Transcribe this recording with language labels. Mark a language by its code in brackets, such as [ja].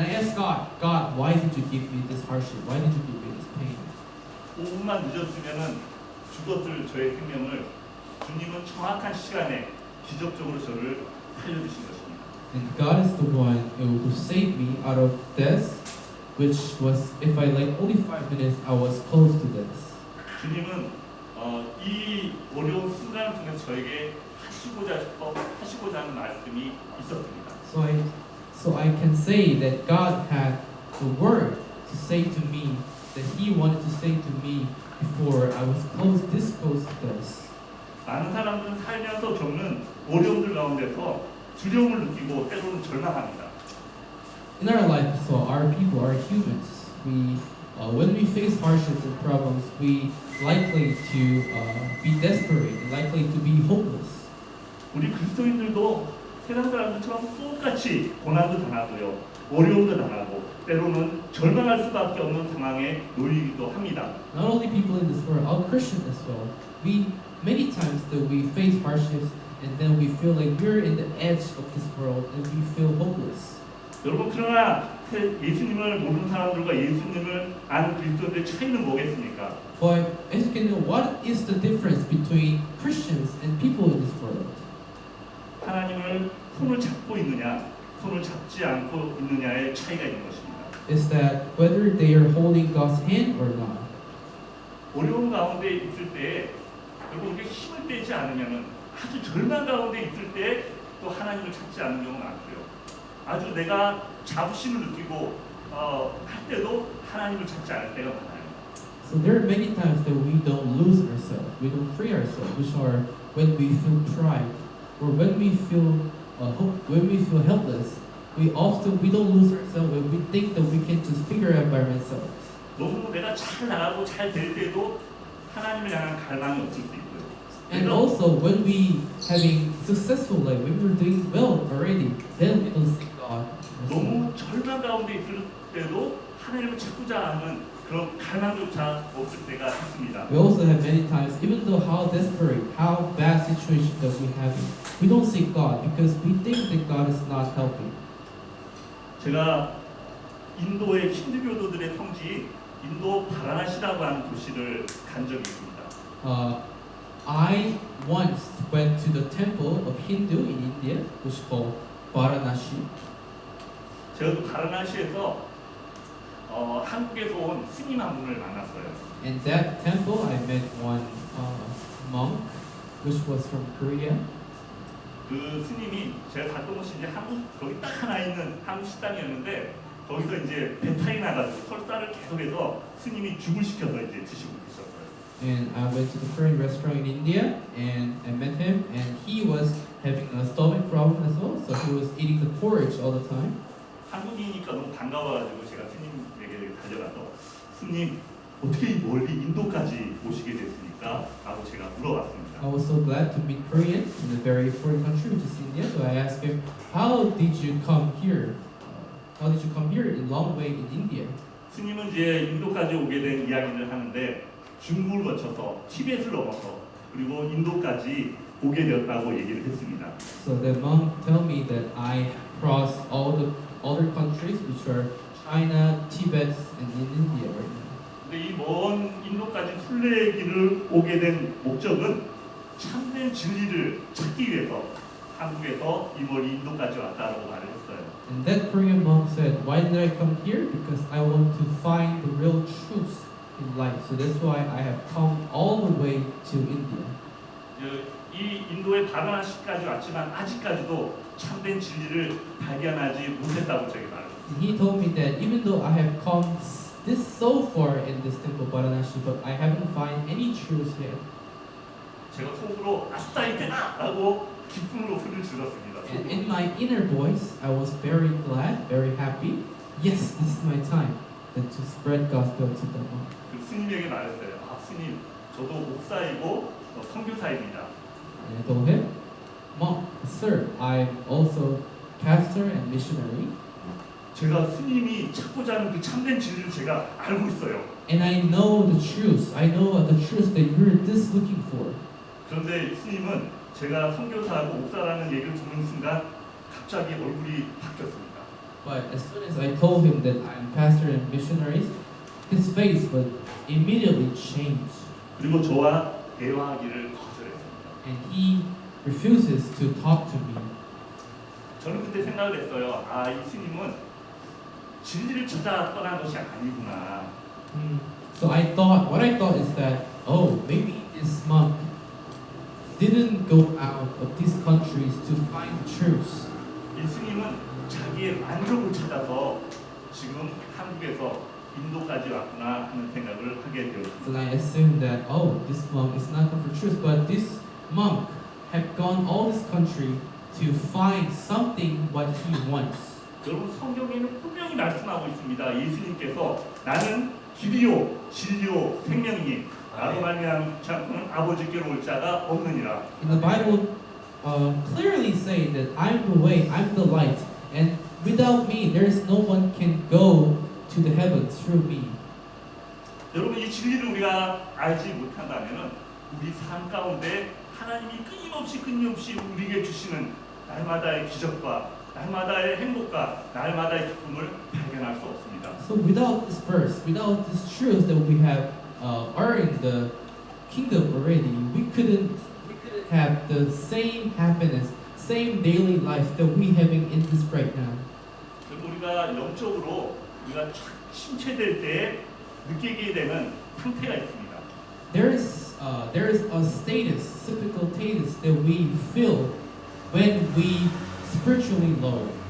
[en] And I asked God, why did you give me this hardship? Why did you give me this pain? [ko] 5분만 늦었으면은 죽었을 저의 생명을 주님은 정확한 시간에 기적적으로 저를 살려주신 것입니다. [en] And God is the one who saved me out of death, which was, if I like only 5 minutes, I was close to death. [ko] 주님은 이 어려운 순간을 통해서 저에게 하시고자 하는 말씀이 있었습니다. [en] So I can say that God had the word to say to me that He wanted to say to me before I was this close to death. [ko] 많은 사람들은 살면서 겪는 어려움들 가운데서 두려움을 느끼고 때로는 절망합니다. [en] In our life, so our people are humans. When we face hardships and problems, we likely to be desperate and likely to be hopeless. [ko] 우리 그리스도인들도 세상 사람들처럼 똑같이 고난도 당하고요, 어려움도 당하고 때로는 절망할 수밖에 없는 상황에 놓이기도 합니다. [en] Not only people in this world, all Christians as well. Many times that we face hardships and then we feel like we're in the edge of this world and we feel hopeless. [ko] 여러분, 그러나 예수님을 모르는 사람들과 예수님을 아는 그리스도인들의 차이는 뭐겠습니까? [en] But as you can know, what is the difference between Christians and people in this world? [ko] 하나님을 손을 잡고 있느냐, 손을 잡지 않고 있느냐의 차이가 있는 것입니다. [en] Is that whether they are holding God's hand or not. [ko] 어려운 가운데 있을 때, 여러분, 우리가 힘을 빼지 않으면 아주 절망 가운데 있을 때 또 하나님을 찾지 않는 경우가 많고요. 아주 내가 자부심을 느끼고 할 때도 하나님을 찾지 않을 때가 많아요. [en] So there are many times that we don't lose ourselves, we don't free ourselves, which are when we feel pride or when we feel helpless. We don't lose ourselves when we think that we can just figure it out by ourselves. [ko] 너무 내가 잘 나가고 잘 될 때도 하나님을 향한 갈망이 없을 수 있고요. [en] And also when we having successful life, when we're doing well already, then we don't see God. [ko] 너무 절망 가운데 있을 때도 하나님을 찾고자 하는 그런 갈망조차 없을 때가 있습니다. [en] We also have many times, even though how desperate, how bad situation that we have, we don't seek God because we think that God is not helping. [ko] 제가 인도의 힌두교도들의 성지인 인도 바라나시라고 하는 도시를 간 적이 있습니다. [en] I once went to the temple of Hindu in India, which is called Varanasi. [ko] 제가 그 바라나시에서 한국에서 온 스님 한 분을 만났어요. [en] In that temple, I met one monk, which was from Korea. [ko] 그 스님이 제가 갔던 곳이 이제 거기 딱 하나 있는 한국 식당이었는데 거기서 이제 배탈이 나가지고 설사를 계속해서 스님이 죽을 시켜서 이제 드시고 계셨어요. [en] And I went to the Korean restaurant in India, and I met him, and he was having a stomach problem as well, so he was eating the porridge all the time. [ko] 한국이니까 너무 반가워가지고 제가 스님에게 달려가서 스님 어떻게 멀리 인도까지 오시게 됐습니까? 라고 제가 물어봤습니다. [en] I was so glad to meet Korean in a very foreign country, which is India. So I asked him, "How did you come here? How did you come here in long way in India?" [ko] 스님은 이제 인도까지 오게 된 이야기를 하는데 중국을 거쳐서 티벳을 넘어서 그리고 인도까지 오게 되었다고 얘기를 했습니다. [en] So the monk told me that I crossed all the other countries, which are China, Tibet, and in India right now. [ko] 근데 이 먼 인도까지 순례길을 오게 된 목적은 참된 진리를 찾기 위해서 한국에서 이 멀리 인도까지 왔다라고 말을 했어요. [en] And that Korean monk said, "Why did I come here? Because I want to find the real truth in life. So that's why I have come all the way to India." [ko] 이 인도의 바라나시까지 왔지만 아직까지도 참된 진리를 발견하지 못했다고 제게 말했어요. [en] And he told me that even though I have come this so far in this temple Varanasi, but I haven't find any truths yet. [ko] 제가 속으로 아싸 이때다! 라고 기쁨으로 소리를 질렀습니다. [en] And [ko] 속으로. [en] in my inner voice, I was very glad, very happy. Yes, this is my time to spread gospel to the monk. [ko] 그 스님에게 말했어요. 아 스님, 저도 목사이고 선교사입니다. [en] And I told him, Monk, sir, I'm also pastor and missionary, [ko] 제가 스님이 찾고자 하는 그 참된 진리를 제가 알고 있어요. [en] and I know the truth. I know the truth that you're this looking for. [ko] 그런데 스님은 제가 선교사하고 목사라는 얘기를 듣는 순간 갑자기 얼굴이 바뀌었습니다. [en] But as soon as I told him that I'm pastor and missionary, his face would immediately change, [ko] 그리고 저와 대화하기를 거절했습니다. [en] and he refuses to talk to me. [ko] 저는 그때 생각을 했어요. 아, 이 스님은 진리를 찾아 떠난 것이 아니구나. [en] So what I thought is that, oh, maybe this monk didn't go out of these countries to find truth. [ko] 이 스님은 자기의 만족을 찾아서 지금 한국에서 인도까지 왔구나 하는 생각을 하게 되었습니다. [en] So I assumed that, oh, this monk is not come for truth, but this monk had gone all this country to find something what he wants. [ko] 여러분 성경에는 분명히 말씀하고 있습니다. 예수님께서 나는 길이요 진리요 생명이니 나로 말미암지 않고는 아버지께로 올 자가 없느니라. [en] In the Bible, clearly say that I'm the way, I'm the light, and without me, there is no one can go to the heavens through me. [ko] 여러분 이 진리를 우리가 알지 못한다면은 우리 삶 가운데 하나님이 끊임없이 우리에게 주시는 날마다의 기적과 날마다의 행복과 날마다의 기쁨을 발견할 수 없습니다. [en] So without this verse, without this truth that we have earned the kingdom already, we couldn't have the same happiness, same daily life that we having in this right now. [ko] 그리고 우리가 영적으로 우리가 침체될 때 느끼게 되는 상태가 있습니다. [en] There is a status, typical status that we feel when we spiritually low.